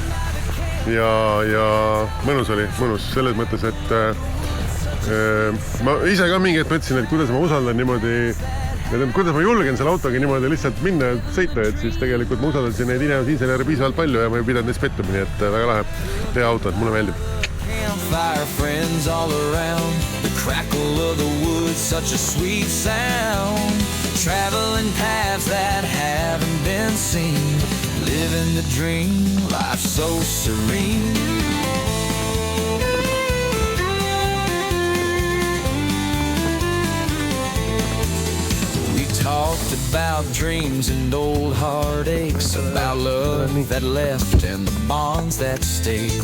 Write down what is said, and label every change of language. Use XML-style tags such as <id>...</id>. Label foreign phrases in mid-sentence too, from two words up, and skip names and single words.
<et>Ja mõnus oli, mõnus selles mõttes, et ma ise ka mingi hetk mõtlesin, et kuidas ma usaldan niimoodi, kuidas ma julgen selle autoga niimoodi lihtsalt minna ja sõita, et siis tegelikult ma usaldasin neid insenere piisavalt palju ja ma ei pidanud neist pettuma, nii et väga lahe, hea auto, et mulle meeldib.</et> <en>Campfire friends all around, the crackle of the wood, such a sweet sound, traveling paths that haven't been seen, living the dream, life so serene. We talked about dreams and old heartaches, about love that left and the bonds that stayed.</en>